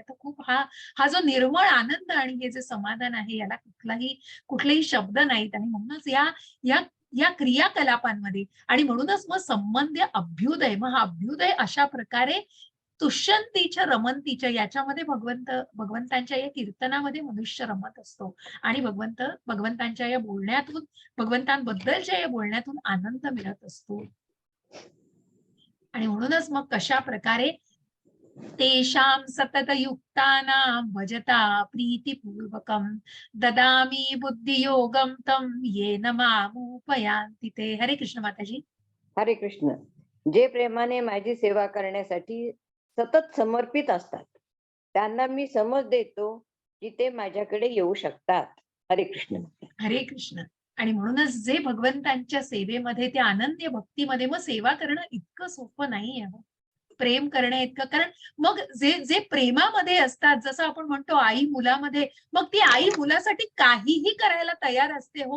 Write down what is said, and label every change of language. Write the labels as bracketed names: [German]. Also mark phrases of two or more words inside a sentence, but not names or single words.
[Marathi] तर खूप हा हा जो निर्मळ आनंद आणि हे जे समाधान आहे याला कुठलेही शब्द नाहीत आणि म्हणूनच या या या क्रियाकलापांमध्ये आणि म्हणूनच मग संबंध अभ्युदय, मग हा अभ्युदय अशा प्रकारे तुष्यंतीच्या रमंतीच्या याच्यामध्ये भगवंतांच्या या कीर्तनामध्ये मनुष्य रमत असतो आणि भगवंतांच्या या बोलण्यातून भगवंतांबद्दलच्या या बोलण्यातून आनंद मिळत असतो. आणि म्हणूनच मग कशा प्रकारे [Sanskrit] तेषां सततयुक्तानां भजता प्रीतिपूर्वकं ददामि बुद्धियोगं तं येन मामुपयान्ति ते. [Marathi] हरे कृष्ण माताजी. हरे कृष्ण. जे प्रेमाने माझी सेवा करण्यासाठी सतत समर्पित असतात, त्यांना मी समज देतो की ते माझ्याकडे येऊ शकतात. हरे कृष्ण. हरे कृष्ण. आणि म्हणूनच जे भगवंतांच्या सेवेमध्ये त्या अनन्य भक्तीमध्ये मग सेवा करणं इतकं सोपं नाहीये हो. प्रेम करणे इतकं, कारण मग जे जे प्रेमामध्ये असतात, जसं आपण म्हणतो आई मुलामध्ये, मग ती आई मुलासाठी काहीही करायला तयार असते हो.